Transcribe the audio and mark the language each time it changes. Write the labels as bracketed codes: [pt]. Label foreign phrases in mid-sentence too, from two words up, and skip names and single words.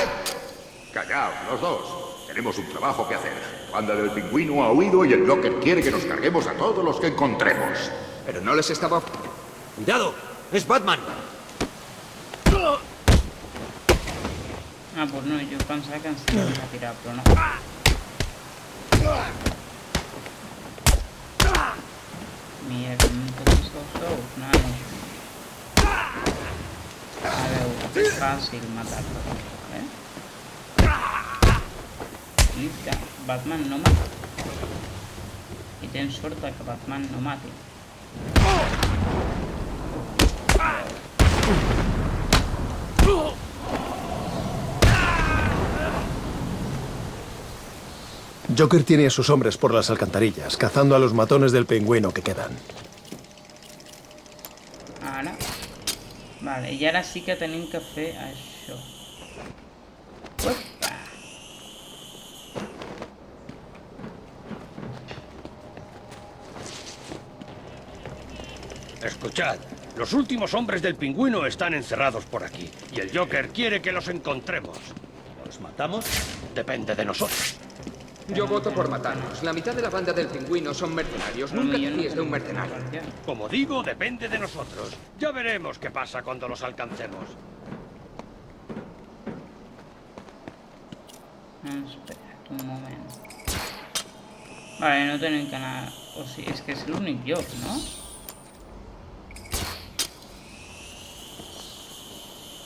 [es] Callaos, los dos. Tenemos un trabajo que hacer. Banda del Pingüino ha huido y el Joker quiere que nos carguemos a todos los que encontremos. Pero no les estaba... ¡Cuidado! ¡Es Batman! [ca] Ah, pues no, jo pensava que ens tiraven a tirar, però no. Mira, que no tots els sous, nanos. A veure, és fàcil matar-lo, eh? I que Batman no mata. I tens sort que Batman no mati. [es] Joker tiene a sus hombres por las alcantarillas, cazando a los matones del pingüino que quedan. [ca] Ara. Vale, i ara sí que tenim que fer això. Uepa. [es] Escuchad, los últimos hombres del pingüino están encerrados por aquí. Y el Joker quiere que los encontremos. ¿Los matamos? Depende de nosotros. Yo voto por matarnos. La mitad de la banda del pingüino son mercenarios. Nunca te fíes de un mercenario. Como digo, depende de nosotros. Ya veremos qué pasa cuando los alcancemos. [ca] Espera't un moment. Vale, no tenim que anar... O sigui, és que és l'únic lloc, no?